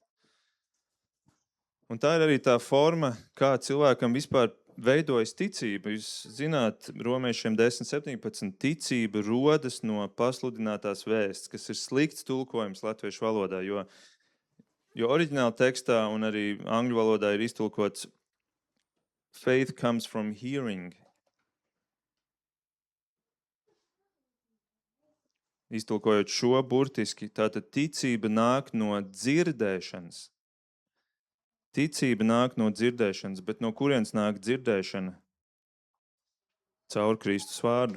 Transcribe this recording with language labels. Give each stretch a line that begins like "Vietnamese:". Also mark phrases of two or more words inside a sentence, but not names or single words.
Latvian: Un tā ir arī tā forma, kā cilvēkam vispār veidojas ticība. Jūs zināt, Romiešiem 10:17, ticība rodas no pasludinātās vēsts, kas ir slikts tulkojums latviešu valodā, jo oriģināla tekstā un arī angļu valodā ir iztulkots
English: faith comes from hearing.
Latvian: Iztulkojot šo burtiski, tātad ticība nāk no dzirdēšanas. Ticība nāk no dzirdēšanas, bet no kurienes nāk dzirdēšana? Caur Kristus vārdu.